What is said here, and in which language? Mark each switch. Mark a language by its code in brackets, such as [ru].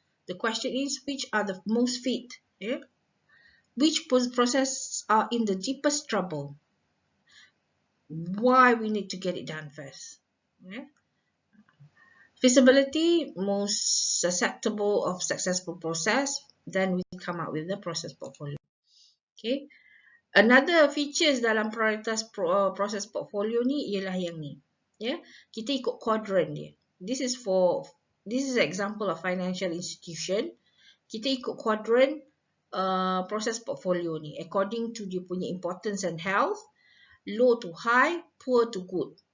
[en] The question is, which are the most fit? Yeah? Which process are in the deepest trouble? Why we need to get it done first? Yeah? Feasibility, most susceptible of successful process. Then we come up with the process portfolio. Okay. Another features [ms] dalam prioritas process portfolio ni ialah yang ni. Ya, kita ikut quadrant dia. [en] This is example of financial institution. [ms] Kita ikut quadrant process portfolio ni [en] according to [ms] dia punya [en] importance and health, low to high, poor to good.